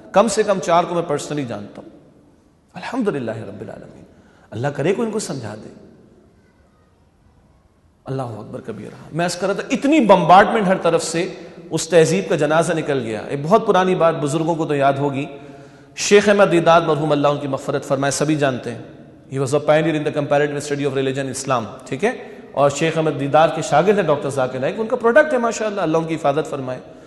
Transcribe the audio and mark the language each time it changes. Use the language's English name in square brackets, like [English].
[Urdu] کم سے کم 4 کو میں پرسنلی جانتا ہوں، الحمدللہ رب العالمین. اللہ کرے کو ان کو سمجھا دے. اللہ اکبر کبیرہ. میں اس کر رہا تھا اتنی بمبارڈمنٹ ہر طرف سے، اس تہذیب کا جنازہ نکل گیا. ایک بہت پرانی بات بزرگوں کو تو یاد ہوگی، شیخ احمد دیداد مرحوم اللہ ان کی مغفرت فرمائے، سبھی جانتے ہیں. [English] He was a pioneer in the comparative study of religion Islam. [Urdu] ٹھیک ہے، اور شیخ احمد دیداد کے شاگرد ہیں ڈاکٹر ذاکر نائک، ان کا پروڈکٹ ہے ماشاءاللہ، اللہ ان کی حفاظت فرمائے.